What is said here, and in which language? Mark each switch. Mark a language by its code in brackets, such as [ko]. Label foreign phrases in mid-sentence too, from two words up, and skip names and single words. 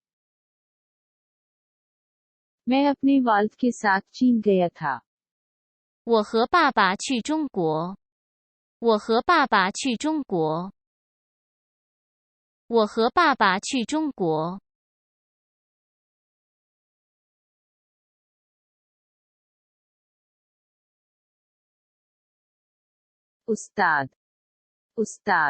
[ur] मैं अपने वालिद के साथ चीन गया था। [zh] 我和爸爸去中国。我和爸爸去中国。我和爸爸去中国。 [ur] उस्ताद उस्ताद